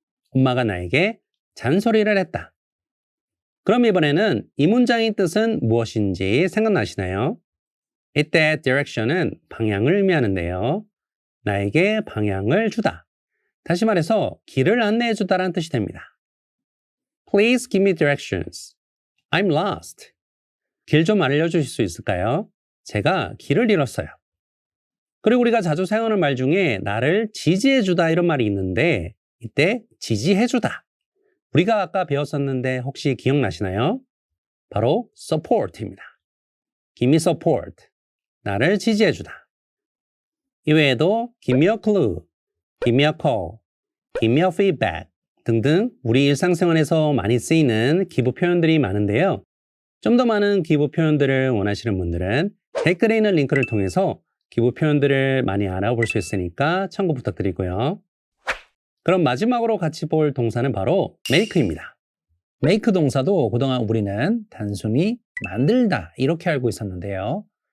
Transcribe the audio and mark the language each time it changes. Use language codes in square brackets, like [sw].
[ko] 엄마가 나에게 잔소리를 했다. 그럼 이번에는 이 문장의 뜻은 무엇인지 생각나시나요? 이때 direction은 방향을 의미하는데요. 나에게 방향을 주다. 다시 말해서 길을 안내해 주다라는 뜻이 됩니다. [en] Please give me directions. I'm lost. [ko] 길 좀 알려주실 수 있을까요? 제가 길을 잃었어요. 그리고 우리가 자주 사용하는 말 중에 나를 지지해 주다 이런 말이 있는데 이때 지지해 주다. 우리가 아까 배웠었는데 혹시 기억나시나요? 바로 support입니다. [en] Give me support. [ko] 나를 지지해 주다. 이외에도 [en] give me a clue, give me a call, give me a feedback [ko] 등등 우리 일상생활에서 많이 쓰이는 give 표현들이 많은데요. 좀 더 많은 give 표현들을 원하시는 분들은 댓글에 있는 링크를 통해서 give 표현들을 많이 알아볼 수 있으니까 참고 부탁드리고요. 그럼 마지막으로 같이 볼 동사는 바로 make입니다. make 동사도 그동안 우리는 단순히 만들다 이렇게 알고 있었는데요.